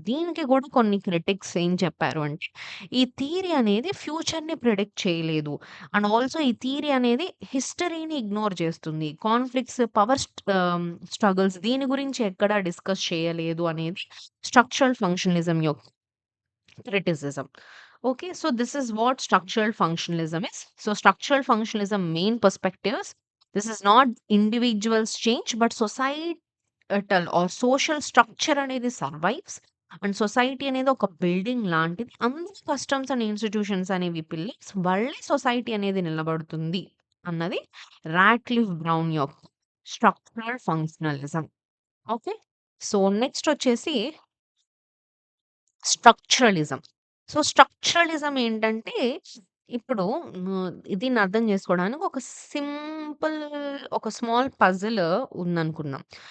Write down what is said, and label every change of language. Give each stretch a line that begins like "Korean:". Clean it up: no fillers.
Telugu: దీనికి గూడా కొన్ని క్రిటిక్స్ ఏం చెప్పారు అంటే, ఈ థియరీ అనేది ఫ్యూచర్‌ని ప్రిడిక్ట్ చేయలేదు. అండ్ ఆల్సో ఈ థియరీ అనేది హిస్టరీని ఇగ్నోర్ చేస్తుంది. కాన్‌ఫ్లిక్ట్స్, స్ట్రగల్స్ దీని గురించి ఎక్కడా డిస్కస్ చేయలేదు అనేది స్ట్రక్చరల్ ఫంక్షనలిజం యొక్క criticism.
English: Okay, so this is what structural functionalism is. So, structural functionalism main perspectives. This is not individuals change, but societal or social structure అనేది survives and society
Telugu: అనేది ఒక building లాంటిది. అందరి కస్టమ్స్ అండ్ ఇన్స్టిట్యూషన్స్ అనేవి pillars వల్లే society అనేది నిలబడుతుంది అన్నది రాట్‌క్లిఫ్ బ్రౌన్ యొక్క స్ట్రక్చరల్ ఫంక్షనలిజం. ఓకే. సో, నెక్స్ట్ వచ్చేసి స్ట్రక్చరలిజం. సో, స్ట్రక్చరలిజం ఏంటంటే, ఇప్పుడు దీన్ని అర్థం చేసుకోవడానికి ఒక సింపుల్ ఒక స్మాల్ పజిల్ ఉందనుకుందాం.